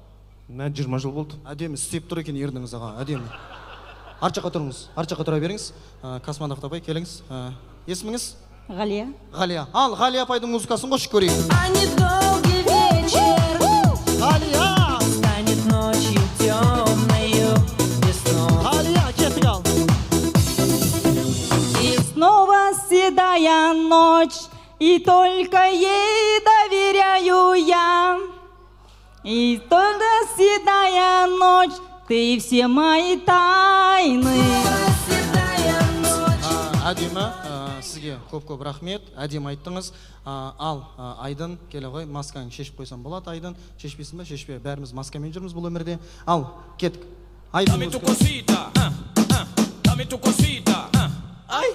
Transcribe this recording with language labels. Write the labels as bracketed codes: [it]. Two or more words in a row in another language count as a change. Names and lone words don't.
[kk] Мен 20 жыл болды. Әдемі істеп тұр екен ерніңіз аға, әдемі. Арт жаққа тұрыңыз, арт жаққа тұра беріңіз. Космонавт апай, келіңіз. Есіміңіз? Ғалия. Ғалия. Ал, Ғалия апайдың музыкасын қош көрейік. [ru] Недолгий вечер [kk] Ғалия! [ru] станет ночью темною весной. [kk] Ғалия, кеттік ал. [ru] И снова седая ночь, и только ей доверяю я. И только седая ночь, ты все мои тайны. [kk] Әдемі, сізге көп-көп рахмет. Әдемі айттыңыз. Ал, Айдын, келе ғой, маскаңды шешіп қойсам болады, Айдын. Шешпейсің ба? Шешпе. Бәріміз маскамен жүрміз бұл өмірде. Ал, кеттік. Айдын музыка. Ай!